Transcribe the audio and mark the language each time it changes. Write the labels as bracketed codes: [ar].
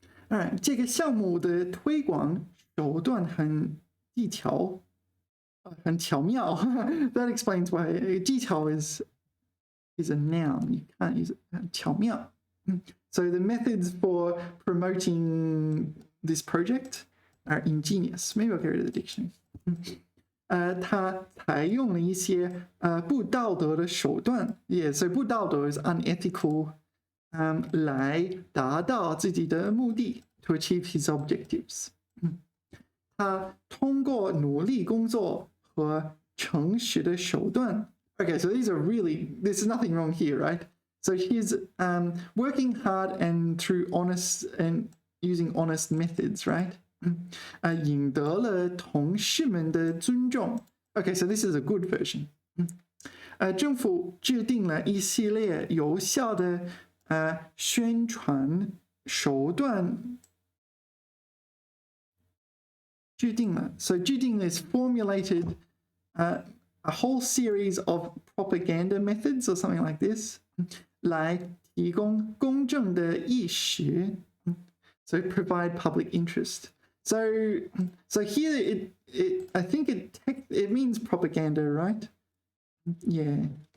[zh] All right, 这个项目的推广手段很技巧，很巧妙。 [en] That explains why 技巧 is a noun. You can't use it. 巧妙. So the methods for promoting this project are ingenious. Maybe I'll get rid of the dictionary. [zh] 他采用了一些不道德的手段。 [en] Yeah, so 不道德 is unethical. [zh] 来达到自己的目的 [en] to achieve his objectives. [zh] 他通过努力工作和诚实的手段. [en] Okay, so there's nothing wrong here, right? So he's working hard and through honest and using honest methods, right? [zh] 赢得了同事们的尊重. [en] Okay, so this is a good version. [zh] 政府制定了一系列有效的宣传手段。制定了. [en] So 制定 is formulated a whole series of propaganda methods or something like this. [zh] 来提供公正的意识. [en] So provide public interest. So here I think it means propaganda, right? Yeah.